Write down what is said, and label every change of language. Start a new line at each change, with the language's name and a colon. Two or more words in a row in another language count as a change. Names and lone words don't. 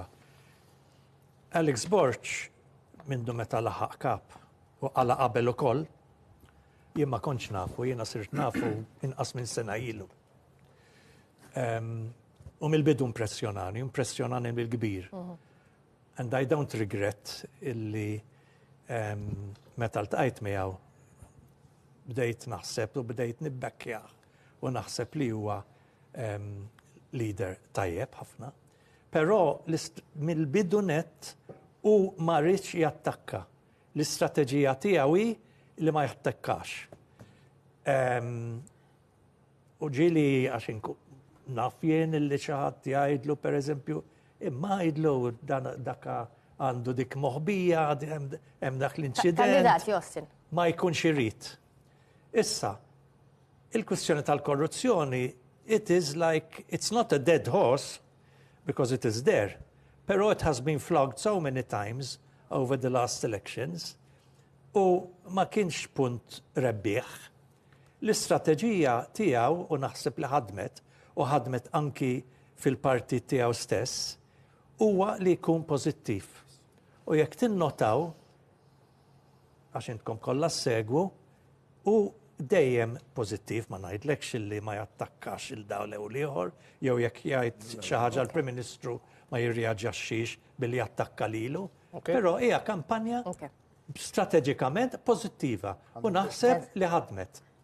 Maltese: Alex Borch mindu meta laħaq kap u għala qabel ukoll jien ma kontx nafu, jiena sirt nafu inqas minn sena ilu. U mill-bidu impressjonani mill-kbir.
English: And I don't regret
Maltese: illi meta ltqajt miegħu bdejt naħseb u bdejt nibbekkjah u naħseb li huwa leader tajjeb ħafna. Però mill-bidu net u ma rridx jattakka. L-istrateġija tiegħu hi li ma jattakkax. U ġieli għax naf jien illi xi ħadd jgħidlu pereżempju imma jidlu daka għandu dik moħbija, hemm dak l-inċident. Kandidati, Austin. Ma jkunx irrid. Issa, il-kwistjoni tal-korruzzjoni,
English: it is like, it's not a dead horse, because it is there, pero it has been flogged so many times over the last elections,
Maltese: u ma kienx punt rebbieħ. L-istrateġija tiegħu u naħseb li ħadmet, u ħadmet anki fil-partit tiegħu stess, huwa li jkun pożittiv. U jekk tinnotaw, għax intkom kollha segwu, u dejjem pożittiv ma ngħidlekx li ma jattakkax il-dawl jew ieħor, jew jekk jgħid xi ħaġa l-Prim Ministru ma jirreaġixxix billi jattakka lilu, però hija kampanja strateġikament pożittiva u naħseb li ħadmet.